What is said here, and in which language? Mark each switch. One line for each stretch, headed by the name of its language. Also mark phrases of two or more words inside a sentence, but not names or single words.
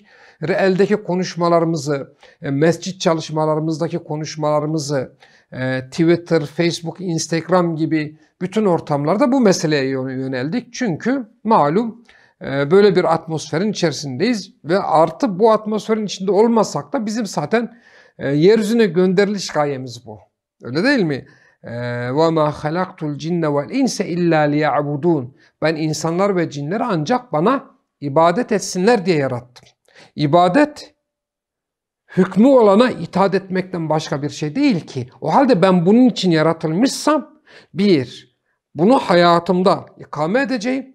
Turkish: Reel'deki konuşmalarımızı, mescit çalışmalarımızdaki konuşmalarımızı, Twitter, Facebook, Instagram gibi bütün ortamlarda bu meseleye yöneldik. Çünkü malum böyle bir atmosferin içerisindeyiz ve artı bu atmosferin içinde olmasak da bizim zaten yeryüzüne gönderiliş gayemiz bu. Öyle değil mi?
Arabic: وَمَا خَلَقْتُ الْجِنَّ وَالْاِنْسَ اِلَّا لِيَعْبُدُونَ
Turkish: Ben insanlar ve cinleri ancak bana ibadet etsinler diye yarattım. İbadet, hükmü olana itaat etmekten başka bir şey değil ki. O halde ben bunun için yaratılmışsam, bunu hayatımda ikame edeceğim.